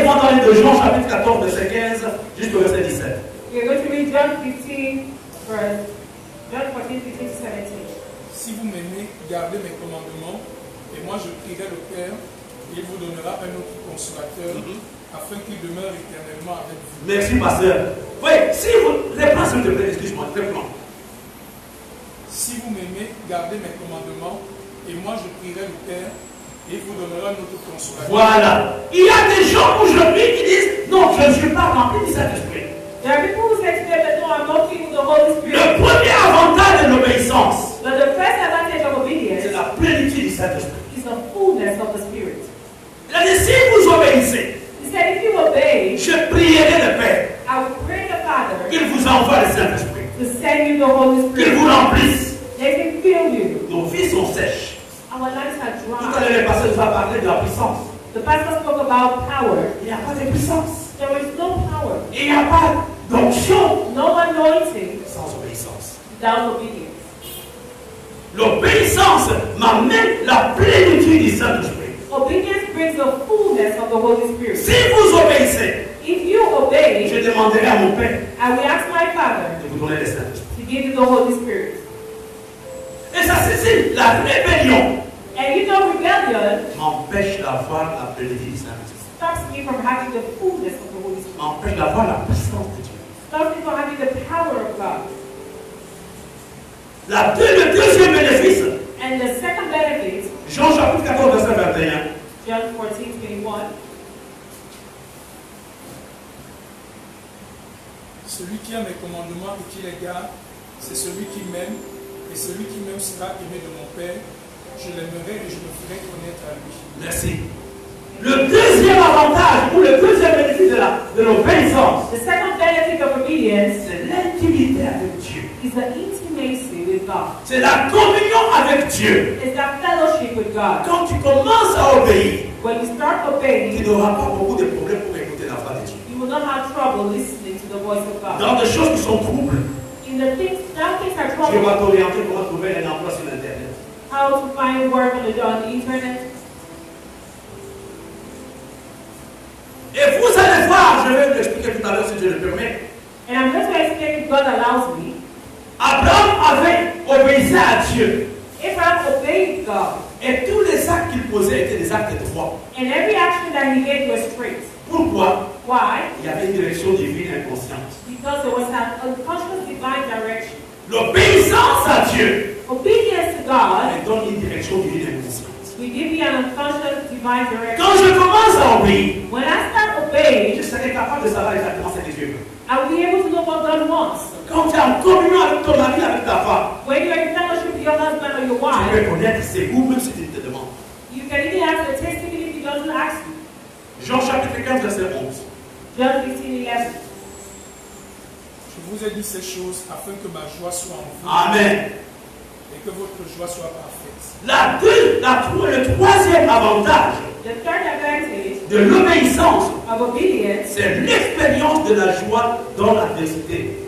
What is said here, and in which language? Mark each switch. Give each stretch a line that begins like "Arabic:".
French: aide-moi dans le de Jean chapitre 14, verset 15, jusqu'au verset 17.
English: We are going to read John 15, verse John 14, 15 to 17.
French: Si vous m'aimez, gardez mes commandements, et moi je prierai le Père, et il vous donnera un autre consolateur, afin qu'il demeure éternellement avec vous. Merci, pasteur. Oui, si vous. Reprends s'il te plaît, excuse-moi, reprends. Si vous m'aimez, gardez mes commandements, et moi je prierai le Père, et il vous donnera un autre consolateur. Voilà. Il y a des gens aujourd'hui qui disent non, je ne suis pas rempli du Saint-Esprit.
English: There are people who say today that no, I'm not filled with the Holy Spirit.
French: Le premier avantage de l'obéissance,
English: But the first advantage of
French: c'est
English: obedience
French: la plénitude du Saint-Esprit.
English: is the fullness of the Spirit.
French: Il a dit si vous obéissez,
English: He said, if you obey,
French: je prierai le Père
English: I will pray the Father
French: qu'il vous envoie le Saint-Esprit,
English: to send you the Holy
French: qu'il
English: Spirit.
French: vous remplisse.
English: They can fill you.
French: Nos vies sont sèches.
English: Our lives are
French: Tout à
English: dry.
French: l'heure, le pasteur nous a parlé de la puissance.
English: The pastor spoke about power.
French: Il n'y a pas de puissance.
English: There is no power,
French: Il n'y a pas d'onction
English: no anointing
French: sans obéissance.
English: without obedience.
French: L'obéissance m'amène la plénitude du Saint-Esprit.
English: Obedience brings the fullness of the Holy Spirit.
French: Si vous obéissez,
English: If you obey,
French: je demanderai à mon Père
English: I will ask my Father
French: de vous donner le Saint-Esprit.
English: to give you the Holy Spirit.
French: Et ça, c'est la rébellion
English: And you know, rebellion
French: m'empêche d'avoir la plénitude du Saint-Esprit.
English: stops me from having the fullness of the Holy Spirit.
French: M'empêche d'avoir la puissance de Dieu.
English: Stops me from having the power of God.
French: Le deuxième bénéfice,
English: And the second benefit,
French: Jean chapitre 14, verset 21.
English: John 14, 21.
French: Celui qui a mes commandements et qui les garde, c'est celui qui m'aime, et celui qui m'aime sera aimé de mon Père. Je l'aimerai et je me ferai connaître à lui. Merci. Le deuxième avantage ou le deuxième bénéfice de l'obéissance,
English: The second benefit of obedience
French: c'est l'intimité avec Dieu.
English: is the intimacy with God.
French: C'est la communion avec Dieu.
English: It's the fellowship with God.
French: Quand tu commences à obéir,
English: When you start
French: tu
English: obeying,
French: n'auras pas beaucoup de problèmes pour écouter la voix de Dieu.
English: you will not have trouble listening to the voice of God.
French: Dans des choses qui sont troubles,
English: In the things, now things are
French: tu vas t'orienter comment trouver un emploi sur Internet.
English: How to find work on the internet.
French: Et vous allez voir, je vais vous expliquer tout à l'heure si je le permets.
English: And I'm going to explain if God allows me.
French: Abraham avait obéi à Dieu.
English: Abraham obeyed God.
French: Et tous les actes qu'il posait étaient des actes droits.
English: And every action that he did was straight.
French: Pourquoi?
English: Why?
French: Il y avait une direction divine inconsciente.
English: Because there was an unconscious divine direction.
French: L'obéissance à Dieu,
English: Obedience to God
French: elle donne une direction divine inconsciente.
English: will give you an unconscious divine direction.
French: Quand je commence à obéir,
English: When I start obeying,
French: je serai capable de savoir exactement ce que Dieu veut.
English: I will be able to know what God wants.
French: Quand tu es en communion avec ton mari, avec ta femme,
English: When you're in fellowship with your husband or your
French: tu
English: wife,
French: peux connaître ses goûts même si tu te demandes.
English: you can even ask the testimony if he doesn't ask you.
French: Jean chapitre 15, verset 11.
English: John 15:11.
French: Je vous ai dit ces choses afin que ma joie soit en vous
English: Amen.
French: et que votre joie soit parfaite. Le troisième avantage
English: The third advantage
French: de l'obéissance,
English: of obedience
French: c'est l'expérience de la joie dans l'adversité,